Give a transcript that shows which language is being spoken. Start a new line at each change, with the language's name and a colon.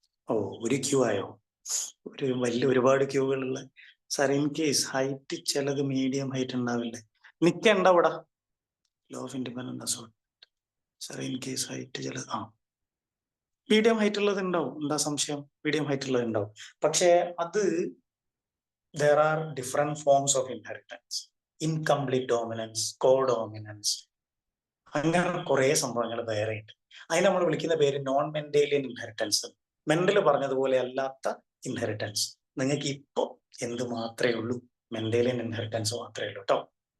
Malayalam: ഓ, ഒരു ക്യൂ ആയോ? ഒരുപാട് ക്യൂകളുള്ള. സാർ ഇൻ കേസ് ഹൈറ്റ് ചിലത് മീഡിയം ഹൈറ്റ് ഉണ്ടാവില്ലേ? നിക്കണ്ട ഇവിടെ. Law of independence. Sir in case height ചിലത് മീഡിയം ഹൈറ്റ് ഉള്ളത് ഉണ്ടാവും. എന്താ സംശയം? മീഡിയം ഹൈറ്റ് ഉള്ളത് ഉണ്ടാവും. പക്ഷെ അത്
English: there are different forms of inheritance.
Malayalam: Incomplete dominance, co-dominance, അങ്ങനെ കുറെ സംഭവങ്ങൾ വേറെ ഉണ്ട്. അതിന് നമ്മൾ വിളിക്കുന്ന പേര് നോൺ മെന്റേലിയൻ ഇൻഹെറിറ്റൻസ്. മെന്റൽ പറഞ്ഞതുപോലെ അല്ലാത്ത ഇൻഹെറിറ്റൻസ്. നിങ്ങൾക്ക് ഇപ്പോ എന്ത് മാത്രമേ ഉള്ളൂ? മെന്റേലിയൻ ഇൻഹെറിറ്റൻസ് മാത്രമേ ഉള്ളൂ കേട്ടോ.